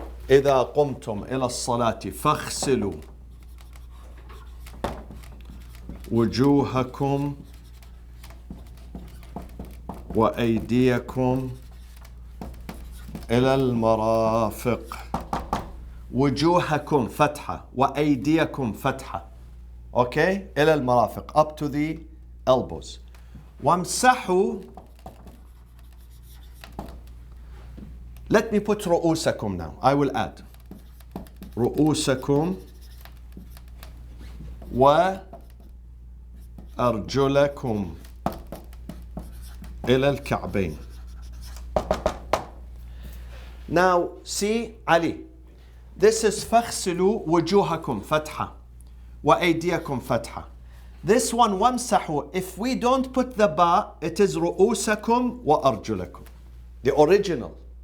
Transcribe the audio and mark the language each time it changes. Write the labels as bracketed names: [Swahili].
[Arabic] إذا قمتم إلى الصلاة فاغسلوا وجوهكم وأيديكم إلى المرافق. وجوهكم فتحة وأيديكم فتحة. [English] Okay? [Arabic] إلى المرافق, [English] up to the elbows. [Arabic] وامسحوا. [English] Let me put رؤوسكم now. I will add [Arabic] رؤوسكم وأرجلكم إلى الكعبين. [English] Now see Ali, this is [Arabic] فاغسلوا وجوهكم فتحة وأيديكم فتحة. [English] This one وامسحوا, if we don't put the ba, it is [Arabic] رؤوسكم وأرجلكم, [English] the original.